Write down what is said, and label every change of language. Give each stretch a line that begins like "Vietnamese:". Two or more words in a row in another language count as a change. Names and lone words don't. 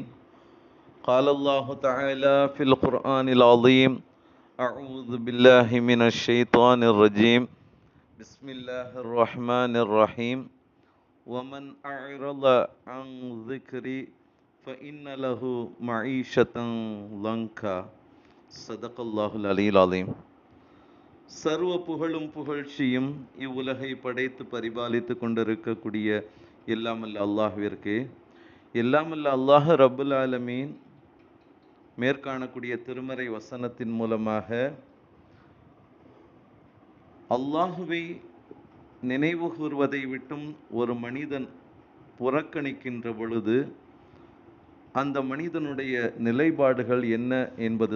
Arabic: قال الله تعالى في القرآن العظيم: أعوذ بالله من الشيطان الرجيم. بسم الله الرحمن الرحيم. ومن أعرض عن ذكري فإن له معيشة ضنكا. صدق الله العلي العظيم.
Tamil: சர்வ புகழும் புகழ்ச்சியும் இவ்வுலகை படைத்து பரிபாலித்து கொண்டிருக்கக்கூடிய எல்லாமல்ல அல்லாஹ்விற்கு, எல்லாமல்ல அல்லாஹ் ரப்புல் ஆலமீன் மேற்காணக்கூடிய திருமறை வசனத்தின் மூலமாக அல்லாஹுவை நினைவு கூர்வதை விட்டும் ஒரு மனிதன் புறக்கணிக்கின்ற பொழுது அந்த மனிதனுடைய நிலைப்பாடுகள் என்ன என்பது